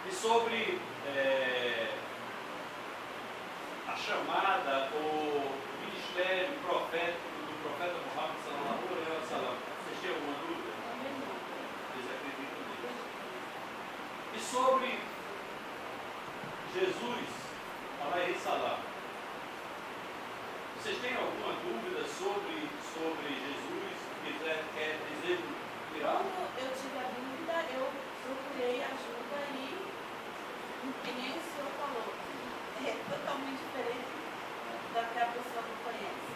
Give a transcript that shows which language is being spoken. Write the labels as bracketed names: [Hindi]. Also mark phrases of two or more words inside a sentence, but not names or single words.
[Portuguese] sobre a chamada, o ministério profético do profeta Muhammad [Arabic] صلى الله عليه وسلم. [Portuguese] Vocês têm alguma dúvida? Vocês acreditam nisso? E sobre Jesus, [Arabic] عليه السلام, [Portuguese] vocês têm alguma dúvida sobre Jesus? Quer dizer Quando eu tive a dúvida, eu procurei ajuda e, que nem o senhor falou, é totalmente diferente da que a pessoa não conhece.